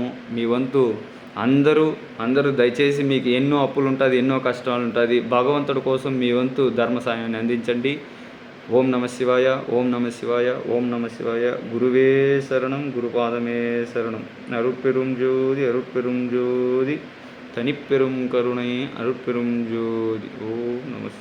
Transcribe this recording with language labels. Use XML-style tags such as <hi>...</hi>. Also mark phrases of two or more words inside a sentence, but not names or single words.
<te>మీ వంతు అందరూ దయచేసి, మీకు ఎన్నో అప్పులు ఉంటుంది, ఎన్నో కష్టాలు ఉంటుంది, భగవంతుడి కోసం మీ వంతు ధర్మ సహాయాన్ని అందించండి.</te> <sa>ఓం నమ శివాయ, ఓం నమ శివాయ, ఓం నమ శివాయ. గురువే శరణం, గురుపాదమే శరణం.</sa> <ta>అరుட்பெரும் ஜோதி, அருட்பெரும் ஜோதி, தனிப்பெரும் கருணை, அருட்பெரும் ஜோதி. ஓம் நம</ta>